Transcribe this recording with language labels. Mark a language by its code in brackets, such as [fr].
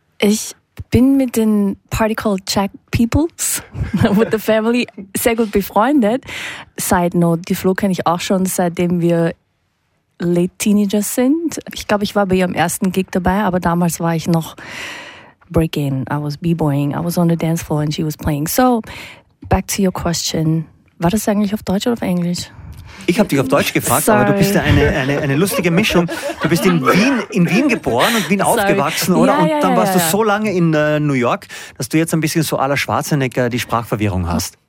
[de] Ich bin mit den Party Called Jack Peoples, [en] with the family, [de] sehr gut befreundet. [en] Side note, [de] die Flo kenne ich auch schon, seitdem wir [en] late Teenagers [de] sind. Ich glaube, ich war bei ihrem ersten Gig dabei, aber damals war ich noch breaking. [en] I was b-boying, I was on the dance floor and she was playing. So, back to your question. [de] War das eigentlich auf Deutsch oder auf Englisch? Ich habe dich auf Deutsch gefragt, aber du bist ja eine lustige Mischung. Du bist in Wien geboren und Wien aufgewachsen, oder? Ja, und dann warst ja, du ja. so lange in New York, dass du jetzt ein bisschen so à la Schwarzenegger die Sprachverwirrung hast.